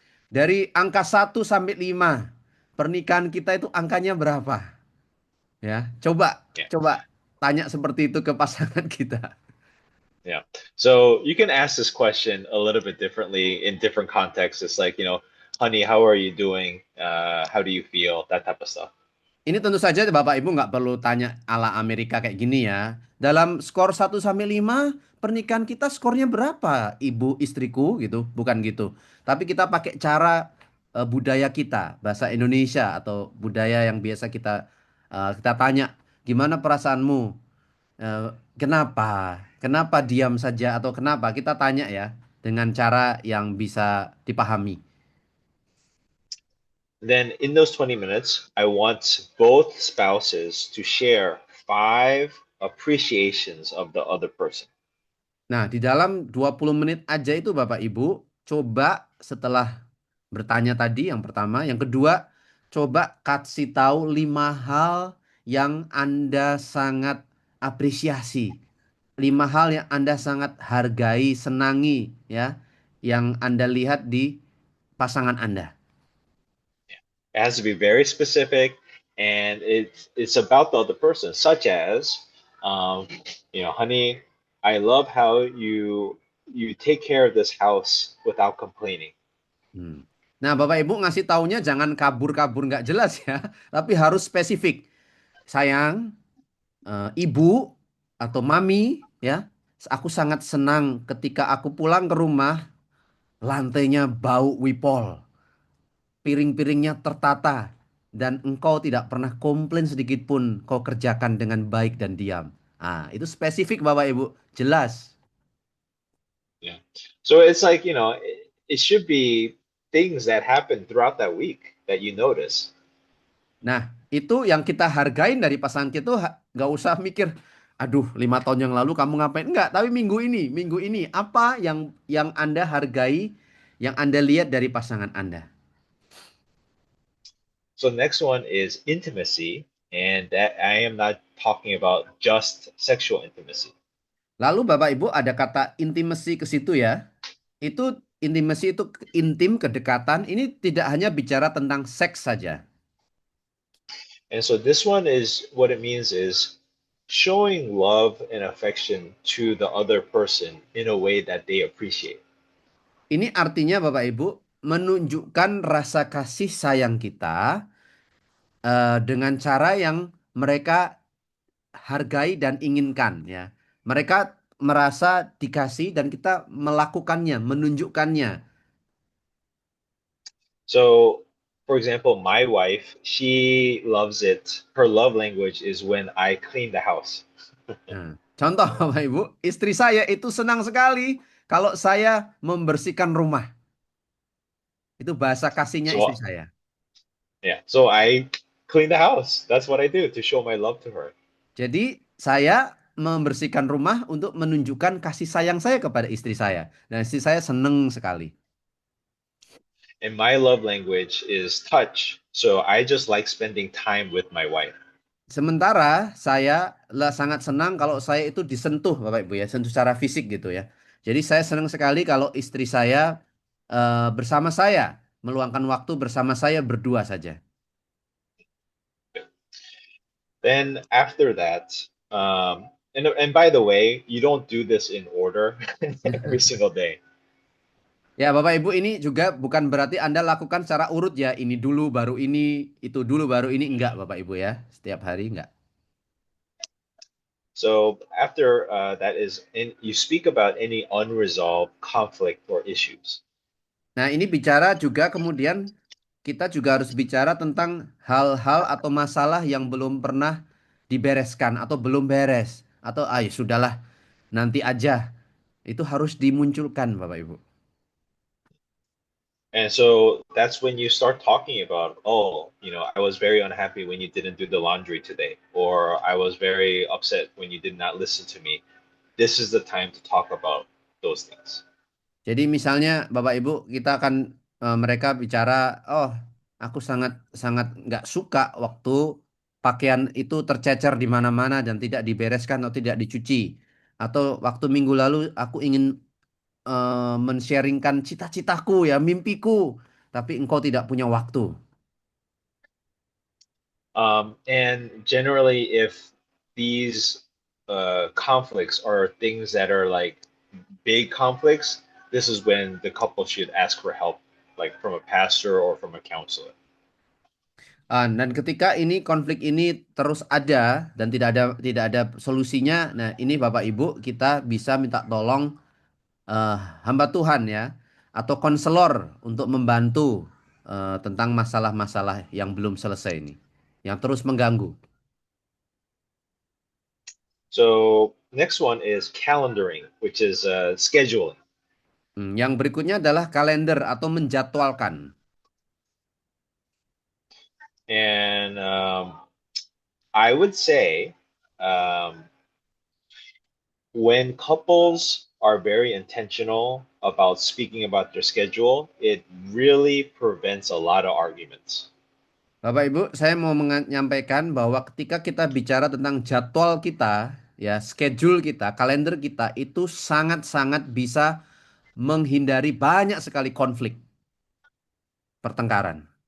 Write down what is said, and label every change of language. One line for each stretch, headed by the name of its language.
Indonesian: Dari angka 1 sampai 5, pernikahan kita itu angkanya berapa? Ya, coba
English: Yeah.
Indonesian: tanya seperti itu ke pasangan kita.
English: Yeah. So you can ask this question a little bit differently in different contexts. It's like, honey, how are you doing? How do you feel? That type of stuff.
Indonesian: Ini tentu saja Bapak Ibu nggak perlu tanya ala Amerika kayak gini ya. Dalam skor 1 sampai 5, pernikahan kita skornya berapa, Ibu istriku gitu, bukan gitu. Tapi kita pakai cara budaya kita, bahasa Indonesia atau budaya yang biasa kita tanya, gimana perasaanmu? Kenapa? Kenapa diam saja atau kenapa? Kita tanya ya dengan cara yang bisa dipahami.
English: Then in those 20 minutes, I want both spouses to share 5 appreciations of the other person.
Indonesian: Nah, di dalam 20 menit aja itu Bapak Ibu, coba setelah bertanya tadi yang pertama, yang kedua, coba kasih tahu 5 hal yang Anda sangat apresiasi. 5 hal yang Anda sangat hargai, senangi ya, yang Anda lihat di pasangan Anda.
English: It has to be very specific, and it's about the other person, such as, honey, I love how you take care of this house without complaining.
Indonesian: Nah, Bapak Ibu ngasih taunya jangan kabur-kabur nggak jelas ya, tapi harus spesifik. Sayang, ibu atau mami ya, aku sangat senang ketika aku pulang ke rumah, lantainya bau wipol, piring-piringnya tertata, dan engkau tidak pernah komplain sedikit pun, kau kerjakan dengan baik dan diam. Ah, itu spesifik Bapak Ibu, jelas.
English: Yeah. So it's like, it should be things that happen throughout that week that you notice.
Indonesian: Nah, itu yang kita hargain dari pasangan kita, nggak usah mikir, aduh 5 tahun yang lalu kamu ngapain? Enggak, tapi minggu ini apa yang Anda hargai, yang Anda lihat dari pasangan Anda?
English: So next one is intimacy, and that I am not talking about just sexual intimacy.
Indonesian: Lalu Bapak Ibu ada kata intimacy ke situ ya. Itu intimacy itu intim, kedekatan. Ini tidak hanya bicara tentang seks saja.
English: And so this one is what it means is showing love and affection to the other person in a way that they appreciate.
Indonesian: Ini artinya Bapak Ibu menunjukkan rasa kasih sayang kita dengan cara yang mereka hargai dan inginkan ya. Mereka merasa dikasih dan kita melakukannya, menunjukkannya.
English: So, for example, my wife, she loves it. Her love language is when I clean the house.
Indonesian: Nah, contoh Bapak Ibu, istri saya itu senang sekali kalau saya membersihkan rumah. Itu bahasa kasihnya istri
English: So,
Indonesian: saya.
English: yeah, so I clean the house. That's what I do to show my love to her.
Indonesian: Jadi saya membersihkan rumah untuk menunjukkan kasih sayang saya kepada istri saya. Dan istri saya senang sekali.
English: And my love language is touch. So I just like spending time with my wife.
Indonesian: Sementara saya sangat senang kalau saya itu disentuh Bapak Ibu ya, sentuh secara fisik gitu ya. Jadi saya senang sekali kalau istri saya bersama saya, meluangkan waktu bersama saya berdua saja.
English: Then after that, and by the way, you don't do this in order every single day.
Indonesian: Ya Bapak Ibu ini juga bukan berarti Anda lakukan secara urut ya, ini dulu baru ini, itu dulu baru ini, enggak Bapak Ibu ya, setiap hari enggak.
English: So after that is, you speak about any unresolved conflict or issues.
Indonesian: Nah ini bicara juga kemudian kita juga harus bicara tentang hal-hal atau masalah yang belum pernah dibereskan atau belum beres. Atau ayo sudahlah nanti aja. Itu harus dimunculkan Bapak Ibu.
English: And so that's when you start talking about, oh, I was very unhappy when you didn't do the laundry today, or I was very upset when you did not listen to me. This is the time to talk about those things.
Indonesian: Jadi misalnya Bapak Ibu kita akan mereka bicara, oh aku sangat sangat nggak suka waktu pakaian itu tercecer di mana-mana dan tidak dibereskan atau tidak dicuci. Atau waktu minggu lalu aku ingin men-sharingkan cita-citaku ya, mimpiku, tapi engkau tidak punya waktu.
English: And generally, if these conflicts are things that are like big conflicts, this is when the couple should ask for help, like from a pastor or from a counselor.
Indonesian: Dan ketika ini konflik ini terus ada dan tidak ada solusinya, nah ini Bapak Ibu kita bisa minta tolong eh, hamba Tuhan ya atau konselor untuk membantu tentang masalah-masalah yang belum selesai ini, yang terus mengganggu.
English: So next one is calendaring, which is scheduling.
Indonesian: Yang berikutnya adalah kalender atau menjadwalkan.
English: And I would say when couples are very intentional about speaking about their schedule, it really prevents a lot of arguments.
Indonesian: Bapak Ibu, saya mau menyampaikan bahwa ketika kita bicara tentang jadwal kita, ya, schedule kita, kalender kita itu sangat-sangat bisa menghindari banyak sekali konflik, pertengkaran.